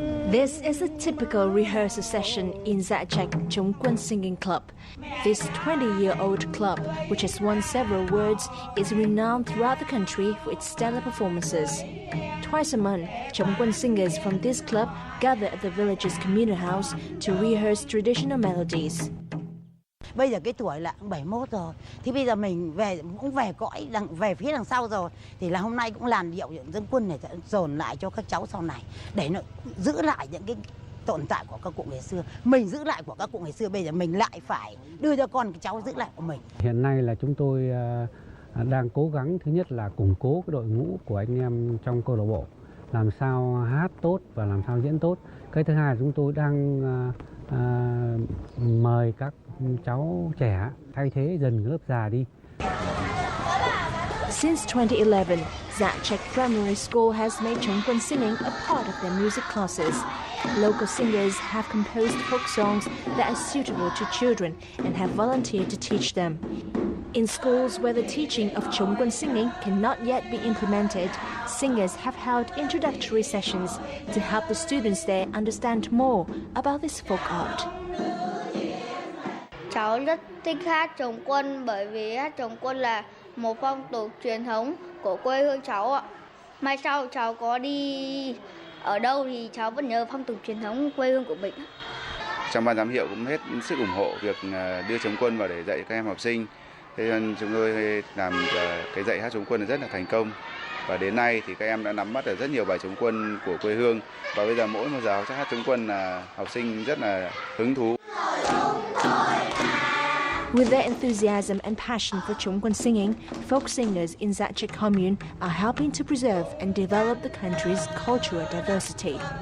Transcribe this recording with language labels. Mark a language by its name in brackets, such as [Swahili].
[English] This is a typical rehearsal session in Dạ Trạch Chống quân Singing Club. This 20-year-old club, which has won several awards, is renowned throughout the country for its stellar performances. Twice a month, Chống quân singers from this club gather at the village's communal house to rehearse traditional melodies. [Vietnamese] Bây giờ cái tuổi là 71 rồi, thì bây giờ mình cũng về cõi về phía đằng sau rồi, thì là hôm nay cũng làn điệu dân quân này dồn lại cho các cháu sau này để nó giữ lại những cái tồn tại của các cụ ngày xưa. Mình giữ lại của các cụ ngày xưa, bây giờ mình lại phải đưa cho con cái cháu giữ lại của mình. Hiện nay là chúng tôi đang cố gắng, thứ nhất là củng cố cái đội ngũ của anh em trong câu lạc bộ, làm sao hát tốt và làm sao diễn tốt. Cái thứ hai là chúng tôi đang mời các cháu trẻ thay thế dần lớp già đi. [English] Since 2011, Dạ Trạch Primary School has made chống quân singing a part of their music classes. Local singers have composed folk songs that are suitable to children and have volunteered to teach them. In schools where the teaching of chống quân singing cannot yet be implemented, singers have held introductory sessions to help the students there understand more about this folk art. [Vietnamese] Cháu rất thích hát chống quân bởi vì hát chống quân là một phong tục truyền thống của quê hương cháu ạ. Mai sau cháu có đi ở đâu thì cháu vẫn nhớ phong tục truyền thống quê hương của mình. Trong ban giám hiệu cũng hết sức ủng hộ việc đưa chống quân vào để dạy các em học sinh. Thế nên chúng tôi làm cái dạy hát chống quân rất là thành công. Và đến nay thì các em đã nắm bắt được rất nhiều bài chống quân của quê hương. Và bây giờ mỗi một giờ hát chống quân là học sinh rất là hứng thú. [English] With their enthusiasm and passion for Chống Quân singing, folk singers in Zache commune are helping to preserve and develop the country's cultural diversity.